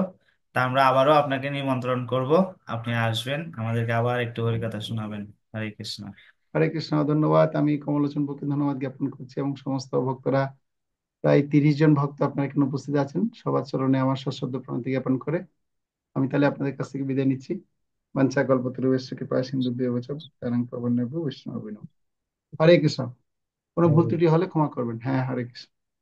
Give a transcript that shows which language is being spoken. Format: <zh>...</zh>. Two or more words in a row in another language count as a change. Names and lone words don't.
<bn>তা আমরা আবারও আপনাকে নিমন্ত্রণ করব, আপনি আসবেন, আমাদেরকে আবার একটু হরিকথা শোনাবেন। হরে কৃষ্ণ। হরে কৃষ্ণ। ধন্যবাদ। আমি কমলোচন বকে ধন্যবাদ জ্ঞাপন করছি, এবং সমস্ত ভক্তরা, প্রায় 30 জন ভক্ত আপনার এখানে উপস্থিত আছেন, সবার চরণে আমার সশ্রদ্ধ প্রণতি জ্ঞাপন করে আমি তাহলে আপনাদের কাছ থেকে বিদায় নিচ্ছি।</bn> <sa>বাঞ্ছা কল্পতরুভ্যশ্চ কৃপা সিন্ধুভ্যেব চ পতিতানাং পাবনেভ্যো বৈষ্ণবেভ্যো নমঃ।</sa> <bn>হরে কৃষ্ণ। কোনো ভুল ত্রুটি হলে ক্ষমা করবেন। হ্যাঁ, হরে কৃষ্ণ।</bn>